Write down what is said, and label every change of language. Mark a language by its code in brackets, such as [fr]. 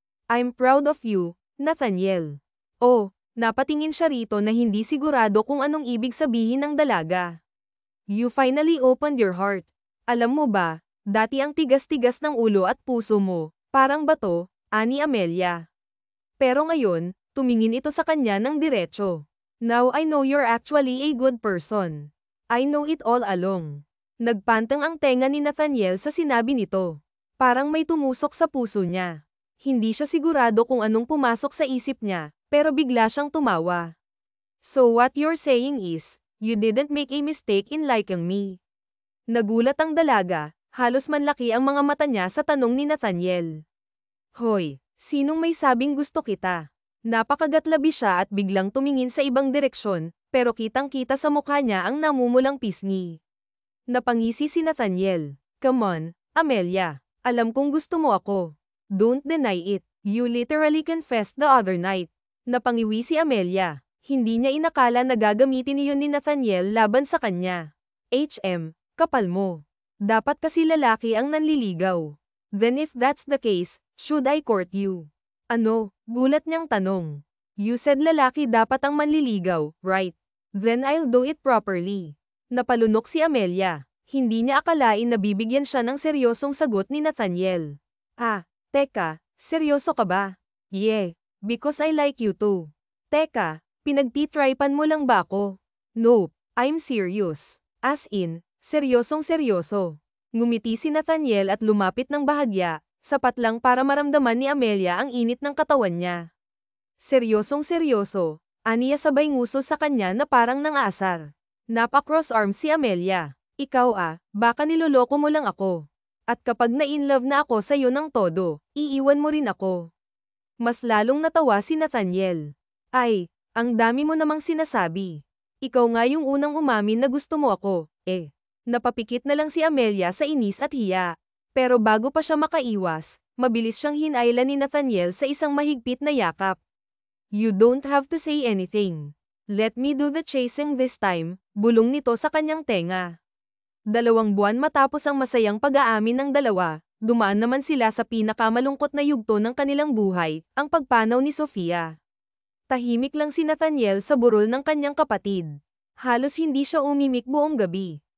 [en] I'm proud of you, Nathaniel. [tl] Oh, napatingin siya rito na hindi sigurado kung anong ibig sabihin ng dalaga. [en] You finally opened your heart. [tl] Alam mo ba, dati ang tigas-tigas ng ulo at puso mo, parang bato, ani Amelia. Pero ngayon, tumingin ito sa kanya ng diretso. [en] Now I know you're actually a good person. I know it all along. [tl] Nagpantang ang tenga ni Nathaniel sa sinabi nito. Parang may tumusok sa puso niya. Hindi siya sigurado kung anong pumasok sa isip niya, pero bigla siyang tumawa. [en] So what you're saying is, you didn't make a mistake in liking me. [tl] Nagulat ang dalaga, halos manlaki ang mga mata niya sa tanong ni Nathaniel. Hoy, sinong may sabing gusto kita? Napakagatlabi siya at biglang tumingin sa ibang direksyon, pero kitang-kita sa mukha niya ang namumulang pisngi. Napangisi si Nathaniel. [en] Come on, [tl] Amelia. Alam kong gusto mo ako. [en] Don't deny it. You literally confessed the other night. [tl] Napangiwi si Amelia. Hindi niya inakala na gagamitin iyon ni Nathaniel laban sa kanya. Kapal mo. Dapat kasi lalaki ang nanliligaw. [en] Then if that's the case, should I court you? [tl] Ano? Gulat niyang tanong. [en] You said [tl] lalaki dapat ang manliligaw, right? [en] Then I'll do it properly. [tl] Napalunok si Amelia. Hindi niya akalain na bibigyan siya ng seryosong sagot ni Nathaniel. Teka, seryoso ka ba? [en] Yeah, because I like you too. [tl] Teka, pinagtitripan mo lang ba ako? [en] Nope, I'm serious. [tl] As in, seryosong seryoso. Ngumiti si Nathaniel at lumapit ng bahagya, sapat lang para maramdaman ni Amelia ang init ng katawan niya. Seryosong seryoso, aniya sabay nguso sa kanya na parang nang-aasar. Napa-cross arms si Amelia. Ikaw baka niloloko mo lang ako. At kapag na-inlove na ako sa'yo ng todo, iiwan mo rin ako. Mas lalong natawa si Nathaniel. Ay, ang dami mo namang sinasabi. Ikaw nga yung unang umamin na gusto mo ako, Napapikit na lang si Amelia sa inis at hiya. Pero bago pa siya makaiwas, mabilis siyang hinailan ni Nathaniel sa isang mahigpit na yakap. [en] You don't have to say anything. Let me do the chasing this time, [tl] bulong nito sa kanyang tenga. 2 buwan matapos ang masayang pag-aamin ng dalawa, dumaan naman sila sa pinakamalungkot na yugto ng kanilang buhay, ang pagpanaw ni Sofia. Tahimik lang si Nathaniel sa burol ng kanyang kapatid. Halos hindi siya umimik buong gabi.